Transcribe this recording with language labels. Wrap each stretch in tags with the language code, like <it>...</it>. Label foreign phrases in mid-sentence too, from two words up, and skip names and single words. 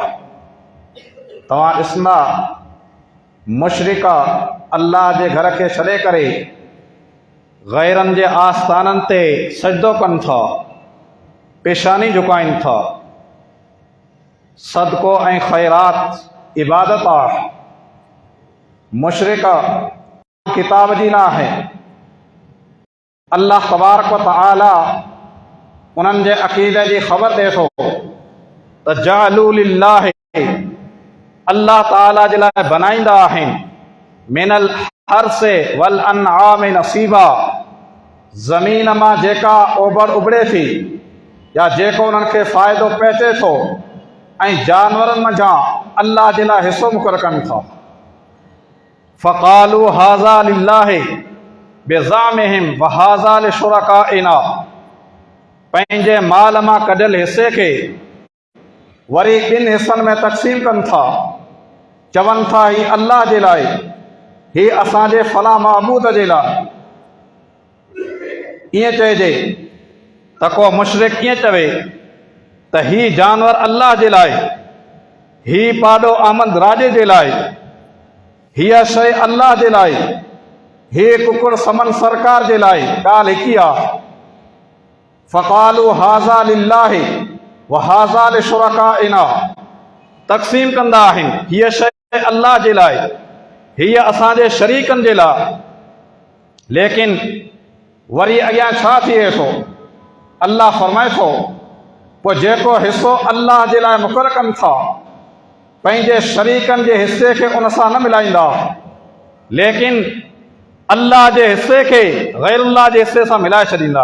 <sd>तव्हां ॾिसंदा मुशरिका अल्लाह जे घर खे छॾे करे गैरनि जे आस्थाननि ते सजदो कनि था, पेशानी झुकाइनि था। सदको ऐं ख़ैरात इबादत आहे। मुशरिका किताब जी न आहे।</sd> <ar>الله تبارك وتعالى</ar> <sd>उन्हनि जे अक़ीदे जी ख़बर ॾिए थो त</sd> <ar>جعلوا لله,</ar> <sd>अल्लाह ताला जे लाइ बनाईंदा आहिनि</sd> <ar>من الحرث والأنعام نصيبا,</ar> <sd>ज़मीन मां जेका ओभर उभरे थी या जेको उन्हनि खे फ़ाइदो पहुचे थो, ऐं जानवरनि मंझां अल्लाह जे लाइ हिसो मुक़ररु कनि था।</sd> <ar>فقالوا هذا لله بزعمهم وهذا لشركائنا,</ar> <sd>पंहिंजे माल मां कढियल हिसे खे वरी ॿिनि हिसनि में तक़सीम कनि था। चवनि था ही अल्लाह जे लाइ, ही असांजे फलां महबूद जे लाइ। ईअं चइजे त को मुशरिक कीअं चवे त ही जानवर अल्लाह जे लाइ, ही पाॾो आमद राजे जे लाइ, हीअ शइ अल्लाह जे लाइ, ही कुकुड़ समन सरकार जे लाइ। ॻाल्हि हिकु ई आहे।</sd> <ar>فقالوا هذا لله وهذا لشركائنا,</ar> <sd>तक़सीम कंदा आहिनि, हीअ शइ अल्लाह जे लाइ, हीअ असांजे शरीकनि जे लाइ। लेकिन वरी अॻियां छा थिए थो? अल्लाह फरमाए थो पोइ जेको हिसो अल्लाह जे लाइ मुक़ररु कनि था, पंहिंजे शरीकनि जे हिसे खे उन सां न मिलाईंदा, लेकिन अल्लाह जे हिसे खे गैरुल्लाह जे हिसे सां मिलाए छॾींदा।</sd>